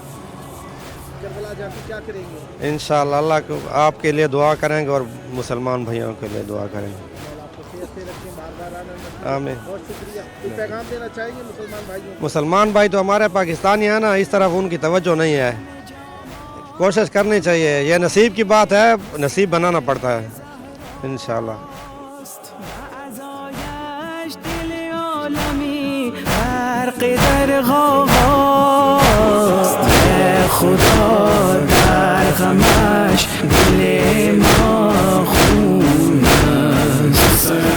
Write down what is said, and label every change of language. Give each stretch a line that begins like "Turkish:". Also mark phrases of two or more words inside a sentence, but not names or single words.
Urdu: انشاءاللہ اللہ کو آپ کے لیے دعا کریں گے اور مسلمان بھائیوں کے لیے دعا کریں گے. آمین. مسلمان بھائی تو ہمارے پاکستانی ہیں نا، اس طرف ان کی توجہ نہیں ہے. کوشش کرنی چاہیے، یہ نصیب کی بات ہے، نصیب بنانا پڑتا ہے. انشاءاللہ
Persian: در غوغاست خدا در غمش دل ما خون است.